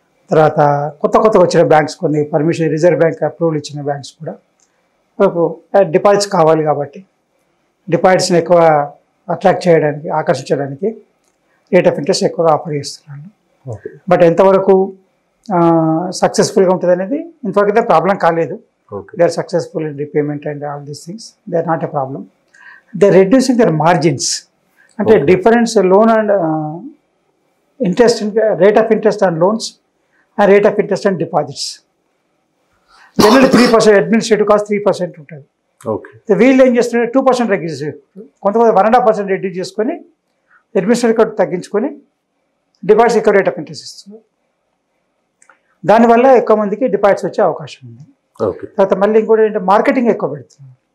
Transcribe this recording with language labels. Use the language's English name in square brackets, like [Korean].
[Telugu] తర్వాత కొత్తగా వచ్చిన బ్యాంక్స్ కొన్ని పర్మిషన్ రిజర్వ్ బ్యాంక్ అప్రూవల్ ఇచ్చిన బ్యాంక్స్ కూడా మనకు డిపాజిట్స్ కావాలి కాబట్టి డిపాజిట్స్ని ఎక్కువ అట్రాక్ట్ చేయడానికి, ఆకర్షించడానికి రేట్ ఆఫ్ ఇంట్రెస్ట్ ఎక్కువగా ఆఫర్ చేస్తున్నారు. బట్ ఎంతవరకు సక్సెస్ఫుల్గా ఉంటుంది అనేది ఇంతవరకు అయితే ప్రాబ్లం కాలేదు. [English] They are successful in repayment and all these things. They are not a problem. They are reducing their margins. And the difference loan and interest, rate of interest on loans and rate of interest on deposits. Generally 3%, administrative cost 3% [Telugu] ఉంటుంది. [English] okay, [Telugu] వీళ్ళు ఏం చేస్తున్నారు 2% reduce, కొంతమంది 1.5% reduce చేసుకొని administrative cost తగ్గించుకొని deposits ఎక్కువ rate of interest ఇస్తున్నారు. దానివల్ల ఎక్కువ మందికి డిపాజిట్స్ వచ్చే అవకాశం ఉంది. తర్వాత మళ్ళీ ఇంకోటి ఏంటంటే మార్కెటింగ్ ఎక్కువ పెడుతున్నారు.